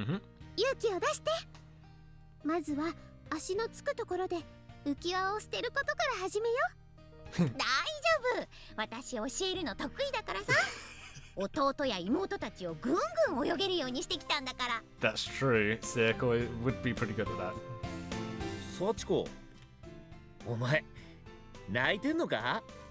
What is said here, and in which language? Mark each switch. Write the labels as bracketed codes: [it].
[ja] 勇気を出して。まずは足のつくところで浮き輪を捨てることから始めよう。大丈夫、私教えるの得意だからさ。弟や妹たちをぐんぐん泳げるようにしてきたんだから。 [en] That's true. Sachiko would be pretty good at that. [ja] 幸子、お前泣いてんのか？